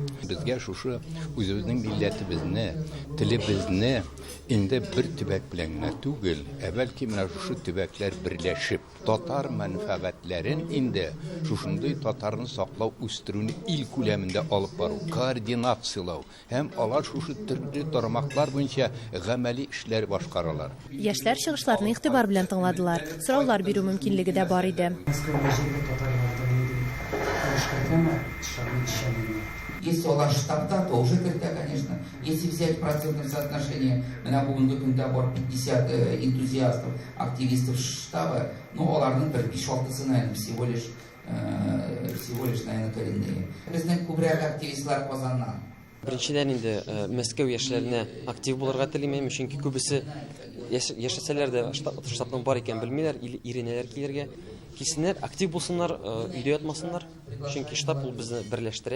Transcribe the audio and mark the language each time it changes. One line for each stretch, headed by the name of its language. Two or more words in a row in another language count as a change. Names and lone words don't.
Tatar: Безгә шушы үзебезнең милләтебезне, телебезне инде бер төбәк белән генә түгел, бәлки менә шушы төбәкләр берләшеп, татар мәнфәгатьләрен инде шушындый татарны саклау, үстерүне ил күләмендә алып бару, координациялау һәм алар шушы төрле тармаклар буенча гамәли эшләр башкаралар. Яшьләр чыгышларны игътибар белән тыңладылар. Сораулар бирү мөмкинлеге дә бар иде.
Russian: Если
Tatar: олар штабта,
Russian: то уже кертә, конечно. Если взять процентное соотношение, на
Tatar: бүгенге көндә бар
Russian: 50 энтузиастов, активистов штаба, ну,
Tatar: оларның 5-6-сы,
Russian: наверное, всего лишь, наверное, коренные.
Tatar: Безнең күбрәк активистлар Казаннан. Беренчедән инде Мәскәү яшьләренә актив булырга телим, чөнки күбесе яшәсәләр дә штабның бар икән белмиләр, иренәләр килергә. Килсеннәр, актив булсыннар, өйдә ятмасыннар, чөнки штаб ул безне берләштерә.